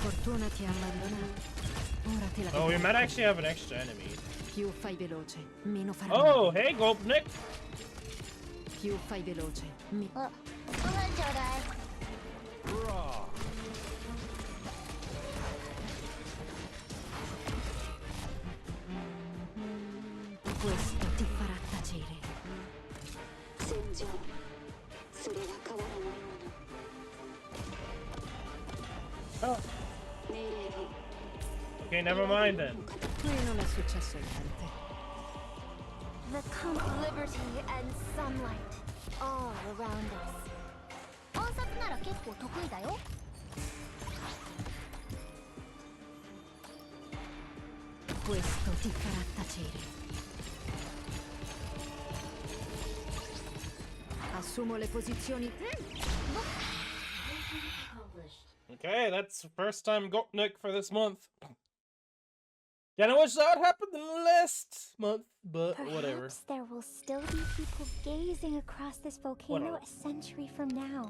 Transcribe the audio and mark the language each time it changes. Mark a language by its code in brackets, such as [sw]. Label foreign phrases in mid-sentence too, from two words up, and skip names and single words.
[it] Fortuna ti ha abbandonato. Ora te la [en] Oh, we [it] vedrai [en] might [it] con [en] actually have an extra enemy. [it] Più fai veloce, meno farai [en] Oh, [it] male. [en] hey, Gopnik! [it] Più fai veloce, [ja] あ、ご飯ちょうだい。 [en] Raw. [it] questo ti farà tacere. [ja] 戦場それは変わらないも [en] Oh, [ja] の命令を [en] okay, never mind then. [it] Qui non è successo niente. [en] The liberty and sunlight all around us. [ja] 暗殺なら結構得意だよ。 [it] Questo ti farà tacere. Assumo le posizioni. [en] Accomplished. Okay, that's the first time Gopnik for this month. Kinda wish that happened last month, but whatever. Perhaps there will still be people gazing across this volcano Whatever. a century from now.